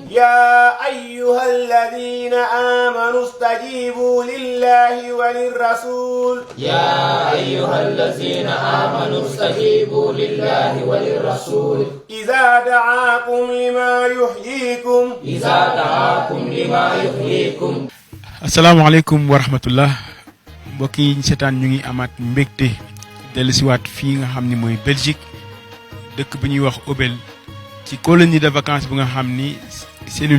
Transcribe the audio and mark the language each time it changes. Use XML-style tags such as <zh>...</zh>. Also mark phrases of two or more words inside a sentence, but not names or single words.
<ar>يا أيها الذين آمنوا استجيبوا لله وللرسول يا أيها الذين آمنوا استجيبوا لله وللرسول إذا دعاكم لما يحييكم السلام عليكم ورحمة الله</ar> <wo>mbokk yi ñu seetaan ñu ngi amaat mbégte dellusiwaat fii nga xam ni mooy Belgique dëkk bu ñuy wax Obel ci</wo> <fr>colonie de vacances</fr> <wo>bu nga xam ni cellule</wo>